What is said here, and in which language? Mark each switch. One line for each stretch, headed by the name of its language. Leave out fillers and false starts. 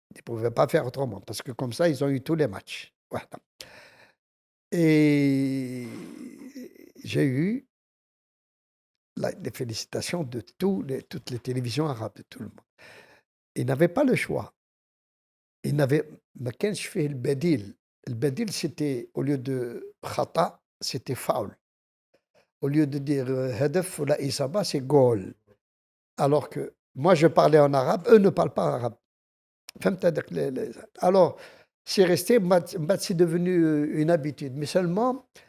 French: Ils ne pouvaient pas faire autrement, parce que comme ça, ils ont eu tous les matchs. Voilà. Et j'ai eu les félicitations de toutes les télévisions arabes, de tout le monde. Ils n'avaient pas le choix. Ils n'avaient
Arabic: ما كانش فيه البديل.
French: البديل, c'était, au lieu de khata, c'était foul. Au lieu de dire hadaf ou la isaba, c'est goal. Alors que moi, je parlais en arabe, eux ne parlent pas arabe.
Arabic: فهمت هذاك
French: Alors, c'est resté, c'est devenu une habitude. Mais seulement,